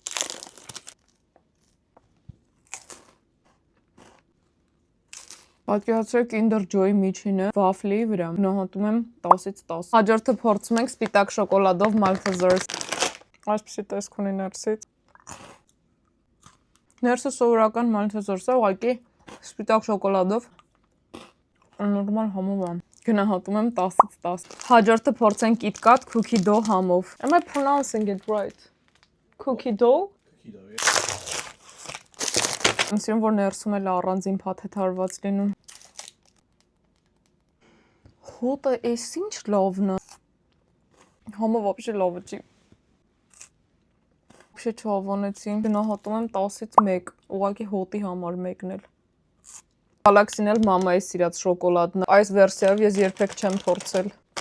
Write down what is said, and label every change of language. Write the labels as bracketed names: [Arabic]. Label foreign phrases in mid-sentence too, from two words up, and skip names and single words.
[Armenian] Պատկերացրեք Kinder Joy-ի միջինը վաֆլի վրա։ Գնահատում եմ 10-ից 10։ Հաջորդը փորձում ենք սպիտակ շոկոլադով Maltesers։ Այսպեսի տեսք ունի ներսից։ Ներսը սովորական Maltesers է, ուղղակի սպիտակ շոկոլադով նորմալ համով է։ Գնահատում եմ 10-ից 10։ Հաջորդը փորձենք KitKat Cookie Dough համով։ [English] Am I pronouncing it right? Cookie Dough? [Armenian] Ինձ որ ներսում էլ առանձին փաթեթարված լինում։ Հոտը էս ինչ լավն է։ Համը вообще լավը չի։ Вообще չհավանեցի։ Գնահատում եմ 10-ից 1, ուղղակի հոտի համար մեկն էլ։ Galaxy-ն էլ մամայի սիրած շոկոլադն է։ Այս վերսիայով ես երբեք չեմ փորձել։